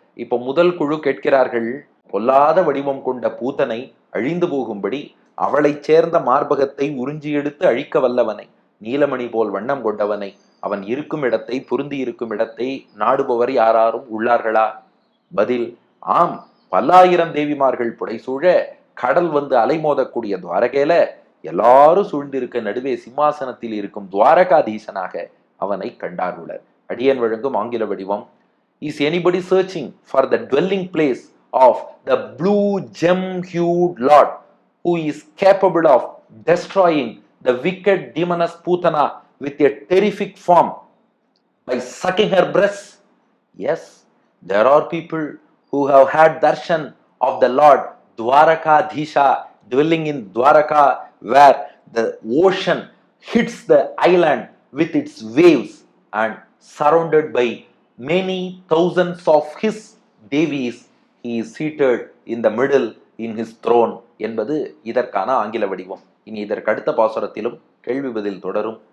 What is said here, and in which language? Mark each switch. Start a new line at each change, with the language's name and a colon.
Tamil: இப்ப முதல் குழு கேட்கிறார்கள், பொல்லாத வடிவம் கொண்ட பூத்தனை அழிந்து போகும்படி அவளைச் சேர்ந்த மார்பகத்தை உறிஞ்சி எடுத்து அழிக்க வல்லவனை, நீலமணி போல் வண்ணம் கொண்டவனை, அவன் இருக்கும் இடத்தை, பொருந்தி இருக்கும் இடத்தை நாடுபவர் யாராரும் உள்ளார்களா? பதில், ஆம், பல்லாயிரம் தேவிமார்கள் புடைசூழ கடல் வந்து அலைமோதக்கூடிய துவாரகையில எல்லாரும் சூழ்ந்திருக்க நடுவே சிம்மாசனத்தில் இருக்கும் துவாரகாதீசனாக அவனை கண்டாருளர். அடியன் வழங்கும் ஆங்கில வடிவம்.
English: Is anybody searching for the dwelling place of the blue gem-hued Lord who is capable of destroying the wicked demoness Putana with a terrific form by sucking her breasts? Yes, there are people who have had darshan of the Lord Dwarakadhisha dwelling in Dwaraka, where the ocean hits the island with its waves and surrounded by many thousands of his devis, he is seated in the middle in his throne
Tamil: என்பது இதற்கான ஆங்கில வடிவம். இனி இதற்கு அடுத்த பாசுரத்திலும் கேள்வி பதில் தொடரும்.